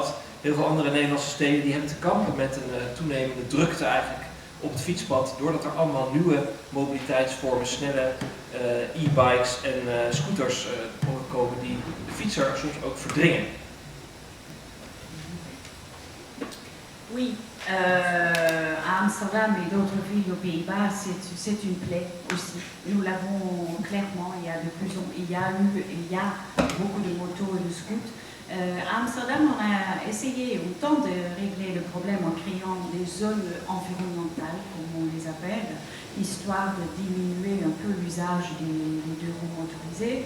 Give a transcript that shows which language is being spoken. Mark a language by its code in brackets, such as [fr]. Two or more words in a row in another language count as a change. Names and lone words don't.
[nl] Heel veel andere Nederlandse steden die hebben te kampen met een toenemende drukte eigenlijk op het fietspad, doordat er allemaal nieuwe mobiliteitsvormen, snelle e-bikes en scooters komen die de fietser soms ook verdringen. [fr] Oui, à Amsterdam et d'autres villes aux Pays-Bas, c'est une plaie aussi. Nous l'avons clairement, il y a beaucoup de motos et de scooters. À Amsterdam, on a essayé autant de régler le problème en créant des zones environnementales, comme on les appelle, histoire de diminuer un peu l'usage des deux roues motorisées.